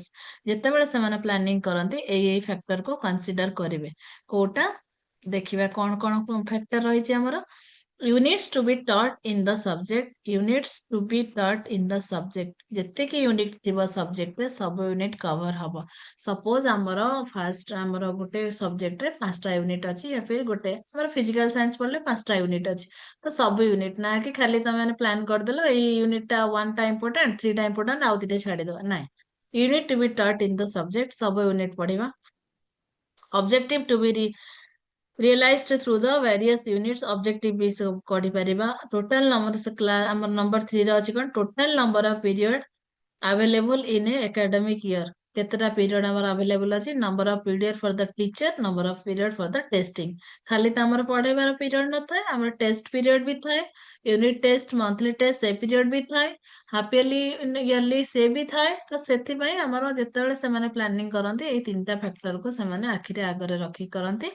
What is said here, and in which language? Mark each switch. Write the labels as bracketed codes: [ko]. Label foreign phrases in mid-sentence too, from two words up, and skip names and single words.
[or] ଯେତେବେଳେ ସେମାନେ ପ୍ଲାନିଂ କରନ୍ତି ଏଇ ଫ୍ୟାକ୍ଟର କୁ କନସିଡର କରିବେ କୋଉଟା ଦେଖିବା କଣ କଣ ଫ୍ୟାକ୍ଟର ରହିଛି ଆମର [en] units to be taught in the subject units to be taught in the subject [or] ଯେତିକି ୟୁନିଟ୍ ଥିବ ସବଜେକ୍ଟରେ ସବୁ ୟୁନିଟ୍ କଭର ହବ। ସପୋଜ ଆମର ଫାଷ୍ଟ ଆମର ଗୋଟେ ସବଜେକ୍ଟରେ 5ଟା ୟୁନିଟ୍ ଅଛି [hi] या फिर [or] ଗୋଟେ ଆମର [en] physical science [or] ପଢିଲେ 5ଟା ୟୁନିଟ୍ ଅଛି ତ ସବୁ ୟୁନିଟ୍ ନା କି ଖାଲି ତମେ ମାନେ ପ୍ଲାନ୍ କରିଦେଲ ଏଇ ୟୁନିଟ୍ ଟା 1ଟା ଇମ୍ପୋର୍ଟାଣ୍ଟ 3ଟା ଇମ୍ପୋର୍ଟାଣ୍ଟ ଆଉ 2ଟା ଛାଡିଦବା ନାଇଁ [en] unit to be taught in the subject [or] ସବୁ ୟୁନିଟ୍ ପଢିବା। [en] objective to be realized through the various units objective [or] ବି ସବୁ କରିପାରିବା [en] total number [or] ଆମର ନମ୍ବର 3 ରେ ଅଛି କଣ ଟୋଟାଲ [en] number of period available in a academic year [or] କେତେଟା ପିରିୟଡ ଆମର ଆଭେଲେବୁଲ ଅଛି [en] number of period for the teacher number of period for the testing [or] ଖାଲି ତ ଆମର ପଢେଇବାର ପିରିୟଡ ନଥାଏ ଆମର [en] test period [or] ବି ଥାଏ [en] unit test monthly test [or] ସେ ପିରିୟଡ ବି ଥାଏ [en] half yearly [or] ସେ ବି ଥାଏ ତ ସେଥିପାଇଁ ଆମର ଯେତେବେଳେ ସେମାନେ ପ୍ଲାନିଂ କରନ୍ତି ଏଇ 3ଟା ଫ୍ୟାକ୍ଟରକୁ ସେମାନେ ଆଖିରେ ଆଗରେ ରଖି କରନ୍ତି।